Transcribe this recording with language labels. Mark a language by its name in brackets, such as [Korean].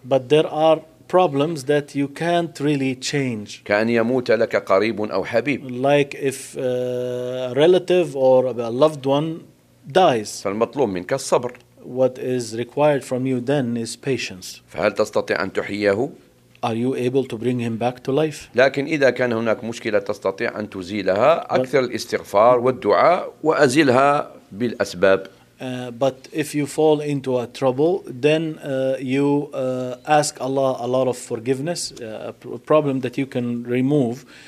[English] But there are problems that you can't really change. [Arabic] كأن يموت لك قريب أو حبيب. [English] Like if a relative or a loved one dies. [Arabic] فالمطلوب منك الصبر. [English] What is required from you then is patience. [Arabic] فهل تستطيع أن تحييه؟ [English] Are you able to bring him back to life? [Arabic] لكن إذا كان هناك مشكلة تستطيع أن تزيلها, أكثر الاستغفار والدعاء وأزيلها بالأسباب. [English] But if you fall into a trouble, then you ask Allah a lot of forgiveness, a problem that you can remove.